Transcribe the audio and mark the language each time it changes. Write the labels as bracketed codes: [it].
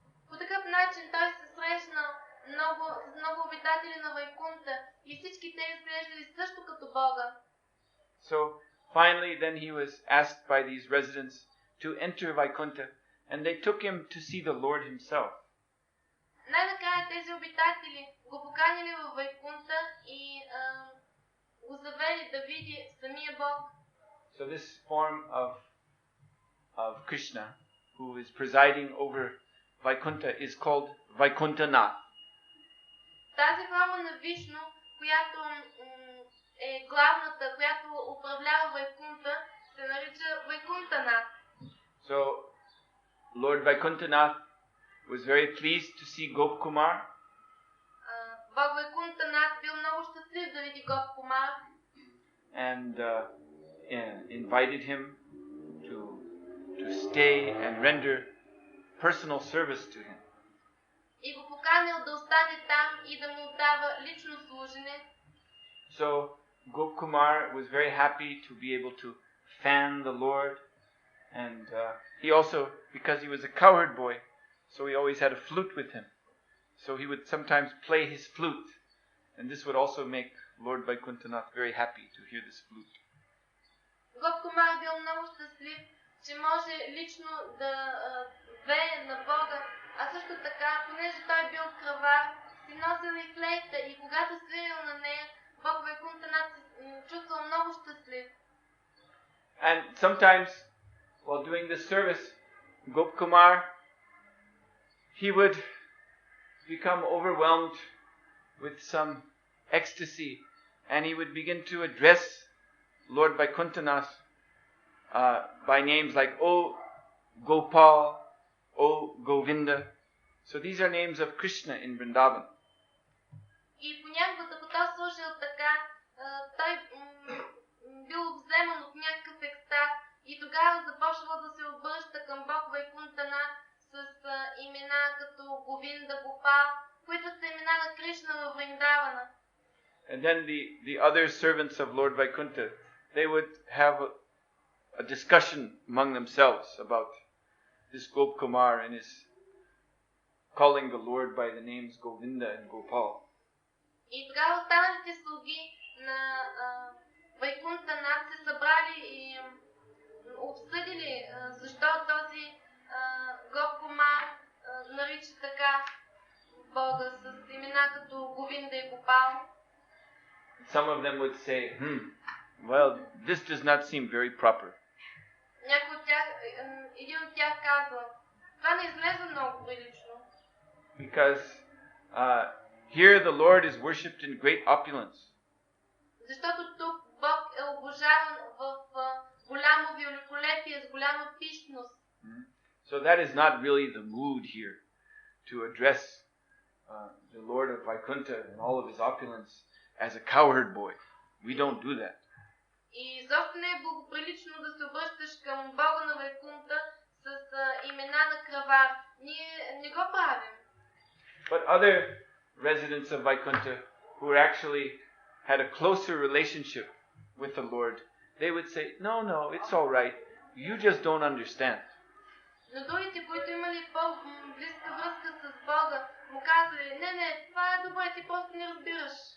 [bg] По такъв начин той се срещна с много обитатели на Вайкунта и всички те изглеждали също като Бога. [en] So finally then he was asked by these residents to enter Vaikuntha, and they took him to see the Lord himself. [bg] Най-накрая тези обитатели го поканили във Вайкунта и го завели да види самия Бог. [en] So this form of Krishna, who is presiding over Vaikuntha, is called Vaikuntanath. [bg] Тази форма на Вишну, която е главната, която управлява Вайкунта, се нарича Вайкунтанат. [en] So Lord Vaikuntanath was very pleased to see Gopkumar. [bg] Бог Вайкунтанат бил много щастлив да види Гопкумар. [en] And invited him to stay and render personal service to him. [bg] И го поканил да остане там и да му дава лично служене. [en] So Gopkumar was very happy to be able to fan the Lord, and he also, because he was a cowherd boy, so he always had a flute with him. So he would sometimes play his flute, and this would also make Lord Vaikuntanath very happy to hear this flute. [bg] Гопкумар бил много щастлив, че може лично да вее на Бога, а също така, понеже той бил кравар, си носил и флейта и когато свирил на нея, Бог Вайкунтанат се чувствал много щастлив. [en] And sometimes, while doing this service, Gopkumar, he would become overwhelmed with some ecstasy, and he would begin to address Lord Vaikuntanath by names like O Gopal, O Govinda. So these are names of Krishna in Vrindavan. [bg] И понякога, докато той служил така, той бил обземан от някакъв екстаз и тогава започнал да се обръща към Бог Вайкунтанат с имена като Говинда, Гопал, които са имена на Кришна във Вриндавана. [en] And then the other servants of Lord Vaikuntha, they would have a discussion among themselves about this Gopkumar and his calling the Lord by the names Govinda and Gopal. [bg] И тогава останалите слуги на Вайкунтанат се събрали и обсъдили защо този Гопкумар нарича така Бога с имена като Говинда и Гопал. [en] Some of them would say, well, this does not seem very proper. [bg] Някой от тях, един от тях казва, това не изглежда много прилично. [en] Because here the Lord is worshipped in great opulence. [bg] Защото тук Бог е обожаван в голямо великолепие, с голяма пищност. [en] So that is not really the mood here to address the Lord of Vaikuntha and all of his opulence as a cowherd boy. We don't do that. [bg] И изобщо не е благоприлично да се обръщаш към Бога на Вайкунта с имена на кравар. Ние не го правим. [en] But other residents of Vaikuntha who actually had a closer relationship with the Lord, they would say, no, it's all right. You just don't understand. [bg] Но другите, които имали по-близка връзка с Бога, му казали, не, това е добре, ти просто не разбираш.